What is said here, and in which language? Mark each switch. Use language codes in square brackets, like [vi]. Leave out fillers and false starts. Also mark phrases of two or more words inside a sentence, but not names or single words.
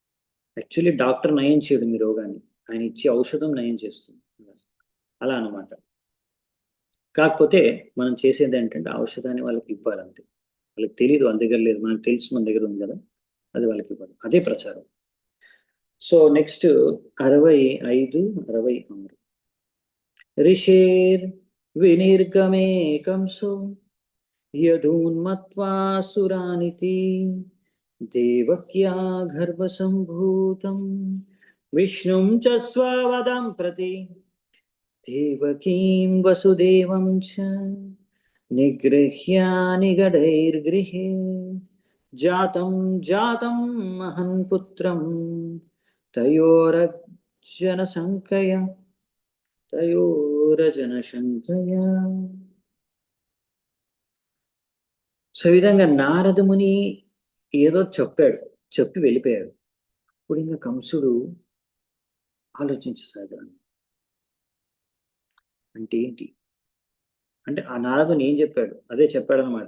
[te] యాక్చువల్లీ డాక్టర్ నయం చేయడు మీ రోగాన్ని, ఆయన ఇచ్చే ఔషధం నయం చేస్తుంది. అలా అనమాట. కాకపోతే మనం చేసేది ఏంటంటే ఆ ఔషధాన్ని వాళ్ళకి ఇవ్వాలంతే. వాళ్ళకి తెలియదు వాళ్ళ దగ్గర లేదు, మనకు తెలుసు మన దగ్గర ఉంది కదా, అది వాళ్ళకి ఇవ్వాలి, అదే ప్రచారం. [en] so next 65, 66. [sa] ऋषेर् विनिर्गमे कंसो यदून्मत्वा सुरानिति देवक्या गर्भसम्भूतं विष्णुं च स्ववदं प्रति देवकीं वसुदेवं च निगृह्य निगडैर्गृहे जातं जातं महन् पुत्रं तयोरजनसङ्कया తయోరజనశంకయా. [te] సో ఈ విధంగా నారదముని ఏదో చెప్పాడు, చెప్పి వెళ్ళిపోయాడు. ఇప్పుడు ఇంకా కంసుడు ఆలోచించసాగాడు. అంటే ఏంటి అంటే ఆ నారదుని ఏం చెప్పాడు అదే చెప్పాడు అనమాట.